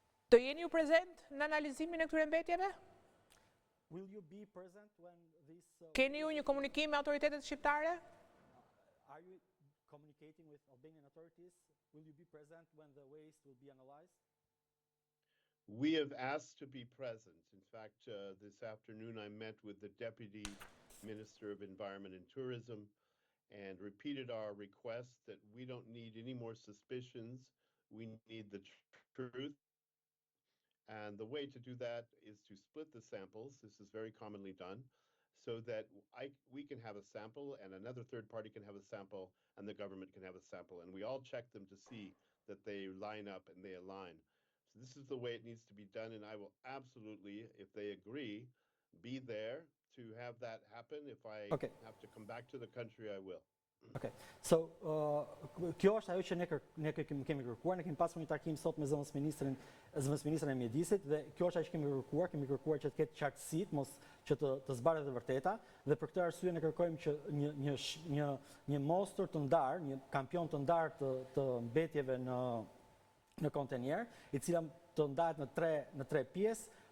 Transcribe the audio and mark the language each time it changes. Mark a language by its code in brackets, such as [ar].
[sq] Të jeni ju prezent në analizimin e këtyre mbetjeve? [en] Will you be present when this [sq] Keni ju një komunikim me autoritetet shqiptare? [en] Are you communicating with Albanian authorities? Will you be present when the waste will be analyzed? We have asked to be present. In fact, this afternoon I met with the Deputy Minister of Environment and Tourism and repeated our request that we don't need any more suspicions. We need the truth. And the way to do that is to split the samples. This is very commonly done, so that we can have a sample and another third party can have a sample and the government can have a sample. And we all check them to see that they line up and they align. So this is the way it needs to be done. And I will absolutely, if they agree, be there to have that happen. If I have to come back to the country, I will. Okay. [sq] So, kjo është ajo që ne kemi kërkuar. Ne kemi pasur një takim sot me zëvendësministrin e mjedisit dhe kjo është ajo që kemi kërkuar që të ketë qartësi, mos që të zbarret e vërteta, dhe për këtë arsye ne kërkojmë që një mostër të ndarë, një kampion të ndarë të mbetjeve në kontenier, i cila të ndahet në tre pjesë.